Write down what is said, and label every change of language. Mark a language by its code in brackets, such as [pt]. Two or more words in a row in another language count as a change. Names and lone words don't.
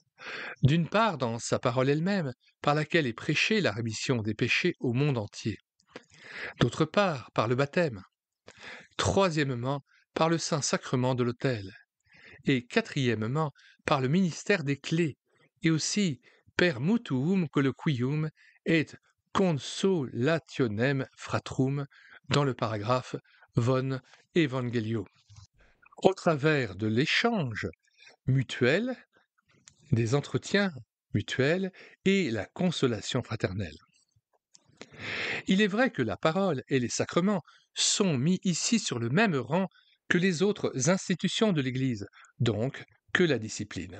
[fr] D'une part dans sa parole elle-même, par laquelle est prêchée la rémission des péchés au monde entier. D'autre part, par le baptême. Troisièmement, par le saint sacrement de l'autel. Et quatrièmement, par le ministère des clés, et aussi [la] per mutuum colloquium et consolationem fratrum, [fr] dans le paragraphe [la] von Evangelio. [fr] Au travers de l'échange mutuel, des entretiens mutuels et la consolation fraternelle. Il est vrai que la parole et les sacrements sont mis ici sur le même rang que les autres institutions de l'Église, donc que la discipline.